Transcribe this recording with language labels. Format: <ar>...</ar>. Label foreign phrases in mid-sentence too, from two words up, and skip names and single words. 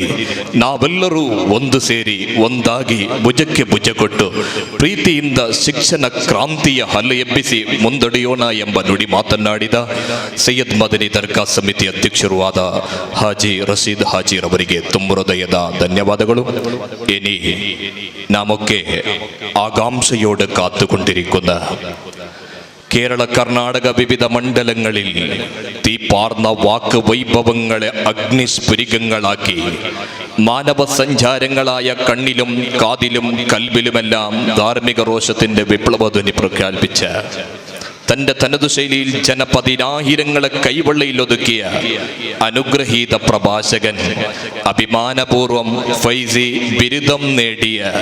<kn>ನಾವೆಲ್ಲರೂ ಒಂದು ಸೇರಿ ಒಂದಾಗಿ ಭುಜಕ್ಕೆ ಭುಜ ಕೊಟ್ಟು ಪ್ರೀತಿಯಿಂದ ಶಿಕ್ಷಣ ಕ್ರಾಂತಿಯ ಹಲ್ಲೆ ಎಬ್ಬಿಸಿ ಮುಂದಡಿಯೋಣ ಎಂಬ ನುಡಿ ಮಾತನಾಡಿದ ಸೈಯದ್ ಮದನಿ ದರ್ಗಾ ಸಮಿತಿ ಅಧ್ಯಕ್ಷರೂ ಆದ ಹಾಜಿ ರಶೀದ್ ಹಾಜಿರವರಿಗೆ ತುಂಬ ಹೃದಯದ ಧನ್ಯವಾದಗಳು.</kn> <ml>ഇനി നമുക്ക് ആകാംക്ഷയോട് കാത്തുകൊണ്ടിരിക്കുന്ന കേരള കർണാടക വിവിധ മണ്ഡലങ്ങളിൽ തീപ്പാർന്ന വാക്ക് വൈഭവങ്ങളെ അഗ്നിസ്ഫുരികങ്ങളാക്കി മാനവ സഞ്ചാരങ്ങളായ കണ്ണിലും കാതിലും കൽബിലുമെല്ലാം ധാർമ്മിക രോഷത്തിന്റെ വിപ്ലവധ്വനി പ്രഖ്യാപിച്ച തന്റെ തനതു ശൈലിയിൽ ജനപതിനായിരങ്ങളെ കൈവെള്ളയിൽ ഒതുക്കിയ അനുഗ്രഹീത പ്രഭാഷകൻ, അഭിമാനപൂർവം ഫൈസി ബിരുദം നേടിയ</ml>